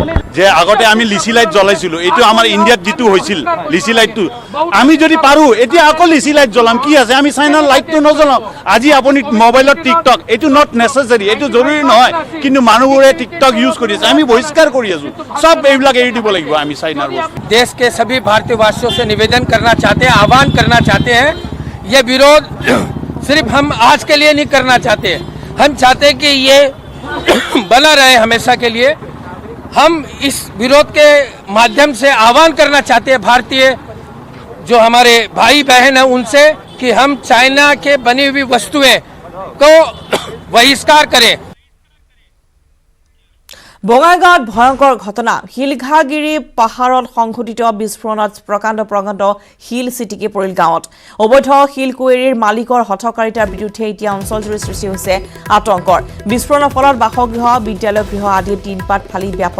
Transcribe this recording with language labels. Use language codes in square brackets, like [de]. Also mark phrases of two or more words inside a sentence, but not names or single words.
[as] যে আগতে আমি লিচি লাইট জ্বলাইছিলোঁ এইটো আমাৰ ইণ্ডিয়াত যিটো হৈছিল লিচি লাইটটো আমি যদি পাৰোঁ এতিয়া আকৌ লিচি লাইট জ্বলাম কি আছে আমি চাইনাৰ লাইটটো নজ্বলাম আজি আপুনি মোবাইলত টিকটক এইটো [en] not necessary [as] এইটো জৰুৰী নহয় কিন্তু মানুহবোৰে টিকটক ইউজ কৰি আছে আমি বহিষ্কাৰ কৰি আছোঁ চব এইবিলাক এৰি দিব লাগিব আমি চাইনাৰ বস্তু [hi] देश के सभी भारतीयवासियों से निवेदन करना चाहते हैं आह्वान करना चाहते हैं ये विरोध सिर्फ हम आज के लिए नहीं करना चाहते हम चाहते हैं कि ये बना रहे हमेशा के लिए हम इस विरोध के माध्यम से आह्वान करना चाहते हैं भारतीय जो हमारे भाई बहन हैं उनसे कि हम चाइना के बनी हुई वस्तुएं को बहिष्कार करें [as] বঙাইগাঁৱত ভয়ংকৰ ঘটনা শিলঘাগিৰি পাহাৰত সংঘটিত বিস্ফোৰণত প্ৰকাণ্ড শিল ছিটিকি পৰিল গাঁৱত অবৈধ শিল কুৱেৰীৰ মালিকৰ হঠকাৰিতাৰ বিৰুদ্ধে এতিয়া অঞ্চলজুৰি সৃষ্টি হৈছে আতংকৰ বিস্ফোৰণৰ ফলত বাসগৃহ বিদ্যালয় গৃহ আদি টিনপাত ফালি ব্যাপক